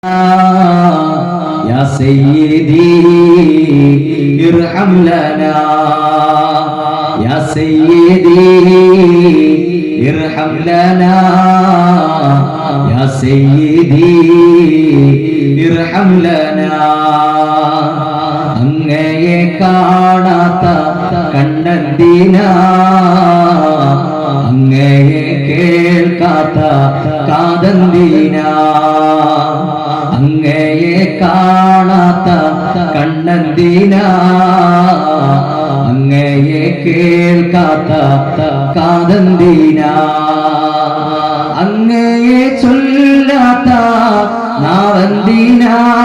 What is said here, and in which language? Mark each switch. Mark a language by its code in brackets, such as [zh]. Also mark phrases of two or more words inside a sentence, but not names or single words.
[ar] يا سيدي ارحم لنا يا سيدي ارحم لنا يا سيدي ارحم لنا [ml] അങ്ങയെ കാണാത്ത കണ്ണെന്തിനാ അങ്ങയെ കേൾക്കാത്ത കാതെന്തിനാ അങ്ങയെ കാണാത്ത കണ്ണെന്തിനാ അങ്ങയെ കേൾക്കാത്ത കാതെന്തിനാ അങ്ങയെ ചൊല്ലാത്ത നാവെന്തിനാ